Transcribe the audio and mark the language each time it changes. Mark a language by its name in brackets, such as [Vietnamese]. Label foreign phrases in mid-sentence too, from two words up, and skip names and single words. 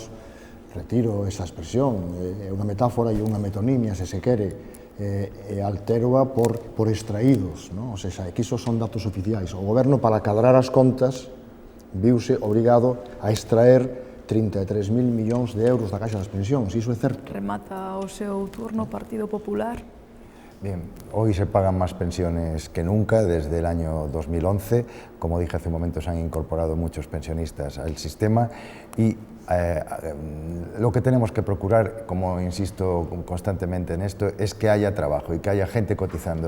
[Galician] Retiro esa expresión, é unha metáfora e unha metonimia, se se quere, e alteroa por extraídos, non? [Spanish] O sea, [Galician] que iso son datos oficiais. O goberno, para cadrar as contas, viuse obrigado a extraer 33.000 millóns de euros da Caixa das Pensións, iso é certo. Remata o seu turno, Partido Popular. [Spanish] Bien, hoy se pagan más pensiones que nunca desde el año 2011. Como dije hace un momento, se han incorporado muchos pensionistas al sistema y lo que tenemos que procurar, como insisto constantemente en esto, es que haya trabajo y que haya gente cotizando.